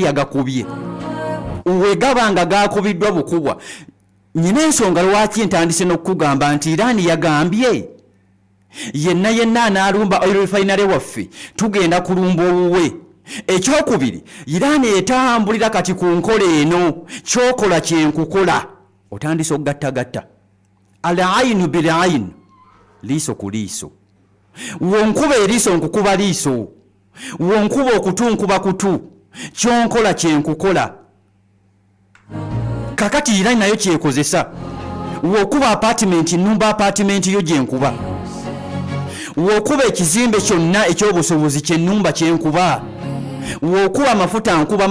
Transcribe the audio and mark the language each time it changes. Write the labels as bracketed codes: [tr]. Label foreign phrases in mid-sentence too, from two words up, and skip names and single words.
[lg] yagakubye wegabanga gakubiddwa bukubwa nyina ensonga lwaki ntandise n'okugamba nti Irani yagambye yenna anaalumba oil refinery waffe tugenda kulumba owuwe ekyokubiri Irani etambulira kati ku nkola eno kyokola kyenkukola otandise okugattagatta [ar] العين بالعين [lg] liiso ku liiso wonkuba eriiso nkukuba liiso wonkuba okutu nkuba kutu kyonkola kyenkukola kakati Irani nayo kyekozesa wokuba apartment nnumba apartment yo gyenkuba wokuba ekizimbe kyonna ekyobusobozi kyennumba kyenkuba wokuba amafuta nkuba